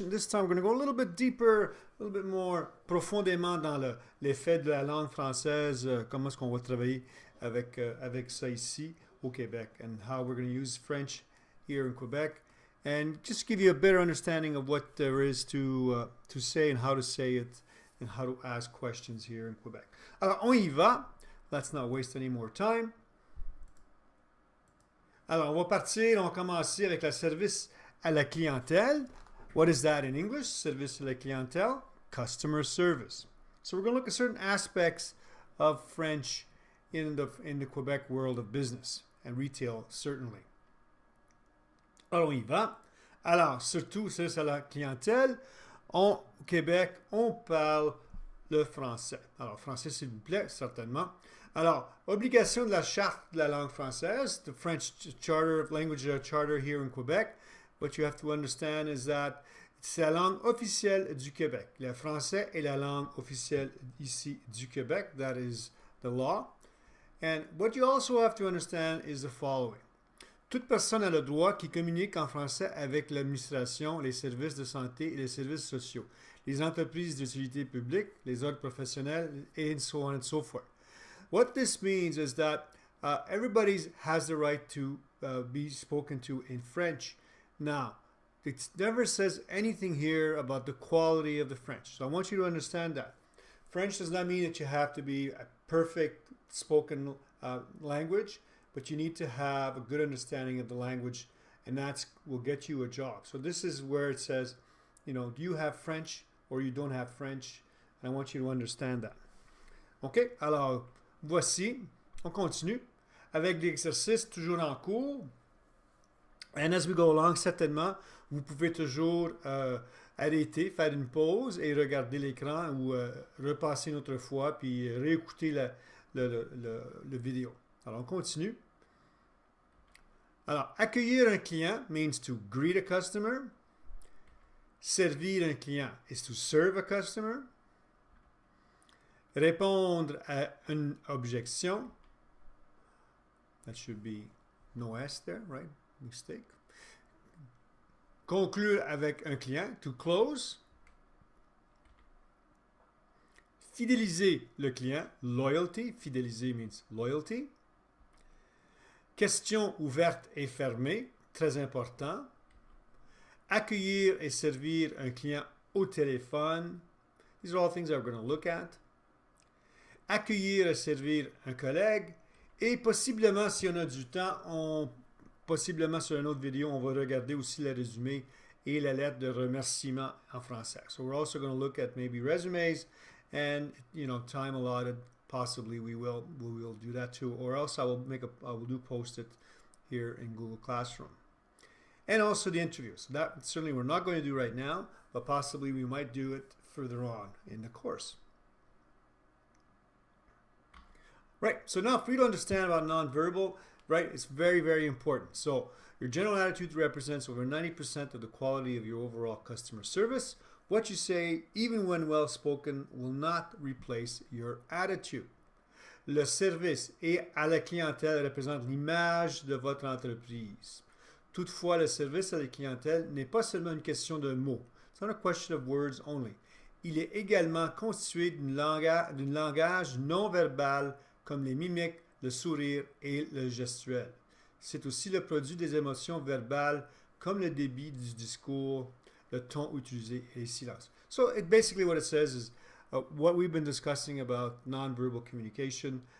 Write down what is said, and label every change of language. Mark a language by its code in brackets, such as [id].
[en] And this time, we're going to go a little bit deeper, a little bit more [fr] profondément dans l'effet de la langue française, comment est-ce qu'on va travailler avec ça ici au Québec, [en] and how we're going to use French here in Quebec, and just give you a better understanding of what there is to say and how to say it, and how to ask questions here in Quebec. [fr] Alors, on y va. [en] Let's not waste any more time. [fr] Alors, on va partir, on va commencer avec le service à la clientèle. [en] What is that in English? [fr] Service à la clientèle, [en] customer service. So we're going to look at certain aspects of French in the Quebec world of business and retail, certainly. [fr] Alors, on y va. Alors, surtout, service à la clientèle, au Québec, on parle le français. Alors, français, s'il vous plaît, certainement. Alors, obligation de la charte de la langue française, [en] the French Charter, language charter here in Quebec. What you have to understand is that [fr] c'est la langue officielle du Québec. Le français est la langue officielle ici du Québec. [en] That is the law. And what you also have to understand is the following. [fr] Toute personne a le droit qui communique en français avec l'administration, les services de santé et les services sociaux, les entreprises d'utilité publique, les ordres professionnels, and so on and so forth. [en] What this means is that everybody has the right to be spoken to in French. Now, it never says anything here about the quality of the French. So I want you to understand that. French does not mean that you have to be a perfect spoken language, but you need to have a good understanding of the language, and that will get you a job. So this is where it says, you know, do you have French or you don't have French? And I want you to understand that. [fr] OK, alors, voici, on continue avec l'exercice toujours en cours. [en] And as we go along, [fr] certainement, vous pouvez toujours arrêter, faire une pause et regarder l'écran ou repasser une autre fois puis réécouter le vidéo. Alors, on continue. Alors, accueillir un client [en] means to greet a customer. [fr] Servir un client [en] is to serve a customer. [fr] Répondre à une objection. [en] That should be no S there, right? Mistake. [fr] Conclure avec un client, [en] to close. [fr] Fidéliser le client, loyalty. [en] Fidéliser means loyalty. [fr] Question ouverte et fermée, très important. Accueillir et servir un client au téléphone. [en] These are all things that we're going to look at. [fr] Accueillir et servir un collègue. Et possiblement, si on a du temps, possiblement sur une autre vidéo, on va regarder aussi le résumé et la lettre de remerciement en français. [en] So we're also going to look at maybe resumes and, you know, time allotted. Possibly we will do that too, or else I will post it here in Google Classroom. And also the interviews. That certainly we're not going to do right now, but possibly we might do it further on in the course. Right, so now for you to understand about nonverbal, right, it's very, very important. So your general attitude represents over 90% of the quality of your overall customer service. What you say, even when well spoken, will not replace your attitude. [fr] Le service et à la clientèle représente l'image de votre entreprise. Toutefois, le service à la clientèle n'est pas seulement une question de mots. [en] It's not a question of words only. [fr] Il est également constitué d'un langage non verbal comme les mimiques, le sourire et le gestuel. C'est aussi le produit des émotions verbales comme le débit du discours, le ton utilisé et les silences. [en] So basically what it says is what we've been discussing about nonverbal communication.